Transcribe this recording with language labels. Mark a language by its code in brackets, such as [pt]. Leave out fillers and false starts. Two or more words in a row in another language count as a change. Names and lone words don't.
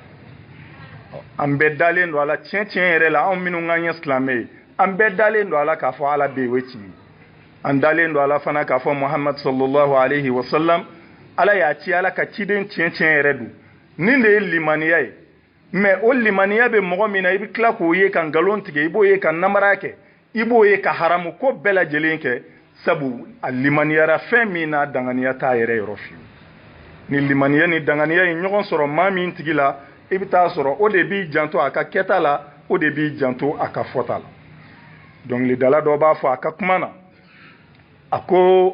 [bm] an bɛɛ dalen don a la tiɲɛ tiɲɛ yɛrɛ la anw minnu k'an ye silamɛ ye an bɛɛ dalen don a la k'a fɔ ala bɛ yen o ye tiɲɛ ye an dalen don a la fana k'a fɔ muhammad [ar] صلى الله عليه وسلم [bm] ala y'a ci ala ka ciden tiɲɛ tiɲɛ yɛrɛ don nin de ye limaniya ye mais o limaniya bɛ mɔgɔ min na i bɛ tila k'o ye ka nkalon tigɛ i b'o ye ka namara kɛ i b'o ye ka haramu ko bɛɛ lajɛlen kɛ sabu a limaniyara fɛn min na danganiya t'a yɛrɛ yɔrɔ fiyewu ni limaniya ni danganiya ye ɲɔgɔn sɔrɔ maa min tigi la i bɛ taa sɔrɔ o de b'i janto a ka kɛta la o de b'i janto a ka fɔta la dɔnkilidala dɔ b'a fɔ a ka kuma na a ko